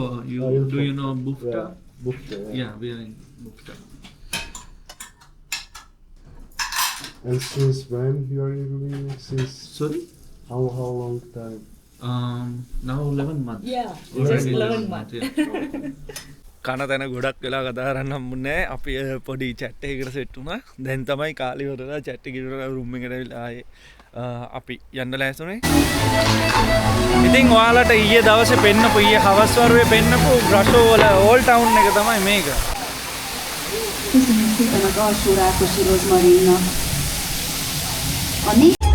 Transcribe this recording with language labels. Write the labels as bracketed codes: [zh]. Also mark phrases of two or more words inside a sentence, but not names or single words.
[en] You Ilfo. do you know Bufta? Yeah, Bufta, yeah. Yeah, we are in Bufta. And since when you are in Romania? Since Sorry. how long time? Now 11 months. Yeah. Already Just 11 months. [si] කන තැන ගොඩක් වෙලා කතා කරන්න හම්බුනේ. අපි පොඩි chat එකකට set වුණා. දැන් තමයි කාලේ ඉවරලා chat එක ඉවරලා room එකට ඇවිල්ලා ආයේ අපි යන්න ලෑස්තුනේ. ඉතින් ඔයාලට ඊයේ දවසේ පෙන්නපු ඊයේ හවස් වරුවේ පෙන්නපු බ්‍රෂෝ වල [en] old town [si] එක තමයි මේක. [hu] Köszönjük szépen az Alsó Rákosi Rozmarinnak. A négy